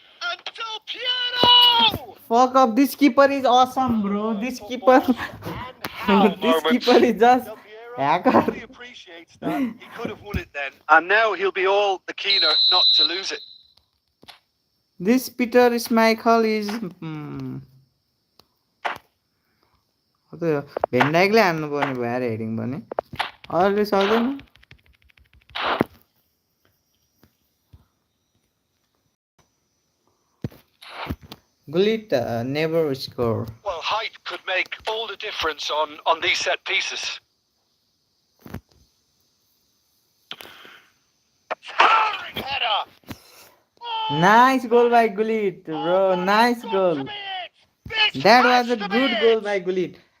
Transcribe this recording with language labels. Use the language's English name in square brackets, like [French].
[English] And Del Piero! Fuck up, this keeper is awesome, bro. This keeper this keeper is just hacker. He appreciates that. He could have won it then. And now he'll be all the keener not to lose it. This Peter Schmeichel is [Nepali] भेन्डाइकले हान्नु पर्ने भयो यार heading पनि अरूले सक्दैन [English] Gullit never score. Well, height could make all the difference on these set pieces. Towering header! Oh, Nice goal by Gullit, bro. Nice goal. That was a good goal by Gullit.